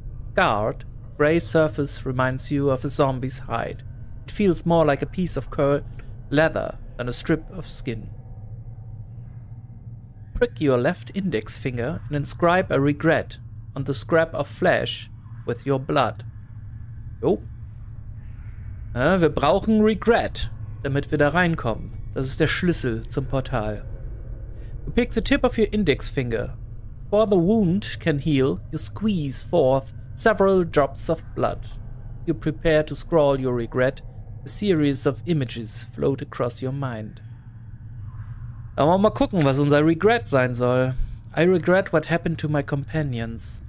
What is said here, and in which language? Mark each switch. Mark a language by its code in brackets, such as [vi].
[en] Scarred, grey surface reminds you of a zombie's hide. It feels more like a piece of curled leather than a strip of skin. Prick your left index finger and inscribe a regret on the scrap of flesh with your blood. Jo. [de] Ja, wir brauchen Regret, damit wir da reinkommen. Das ist der Schlüssel zum Portal. [en] You pick the tip of your index finger. Before the wound can heal, you squeeze forth several drops of blood. You prepare to scrawl your regret. A series of images float across your mind. [de] Aber wir mal gucken, was unser Regret sein soll. [en] I regret what happened to my companions.